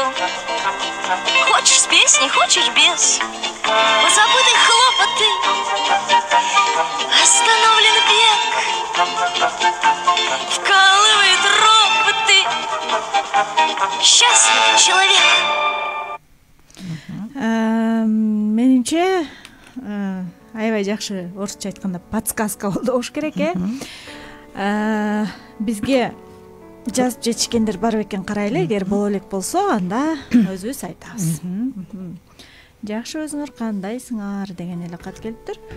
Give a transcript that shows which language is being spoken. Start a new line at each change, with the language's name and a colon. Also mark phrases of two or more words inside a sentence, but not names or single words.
Russian: Хочешь с песней, хочешь без. Позабыты хлопоты, остановлен бег, вкалывают роботы. Счастлив человек.
Kyrgyz: Менимче аябай жакшы орусча айтканда подсказка болду болуш керек, бизге жазып жетишкендер бар бекен, карайлы. Эгер боло элек болсо, анда өзүбүз айтабыз. Жакшы, өзүңөр кандайсыңар деген эле кат келиптир.